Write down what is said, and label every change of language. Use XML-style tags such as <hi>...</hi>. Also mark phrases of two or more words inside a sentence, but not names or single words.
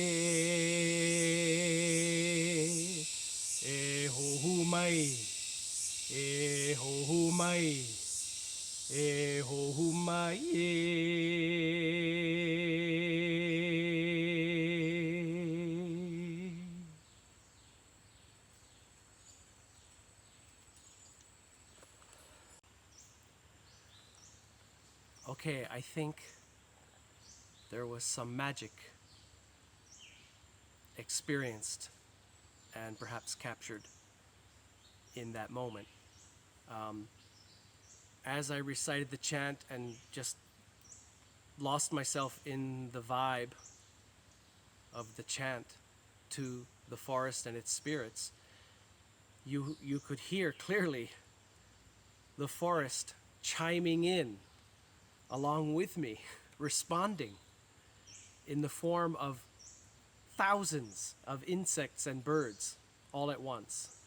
<haw>e ho mai e ho mai e ho mai</haw> <en>Okay, I think there was some magic experienced and perhaps captured in that moment. As I recited the chant and just lost myself in the vibe of the chant to the forest and its spirits, you could hear clearly the forest chiming in along with me, responding in the form of thousands of insects and birds all at once.</en>